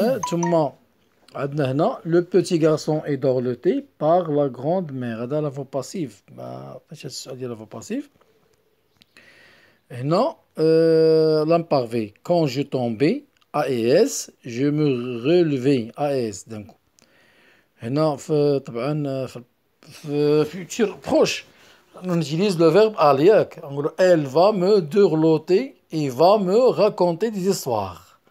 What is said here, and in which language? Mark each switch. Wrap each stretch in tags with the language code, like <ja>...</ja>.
<ar>ثم عندنا هنا</ar> <fr>le petit garçon est dorloté par la grande-mère.</fr> <ar>هذا لافو باسيف. ما فاش السؤال ديال لافو باسيف. هنا</ar> <fr>l'imparfait quand je tombais AES je me relevais AES d'un coup.</fr> <ar>هنا طبعا في</ar> <fr>futur proche on utilise le verbe aller</fr> <ar>ياك. نقولو</ar> <fr>elle va me dorloter et va me raconter des histoires.</fr>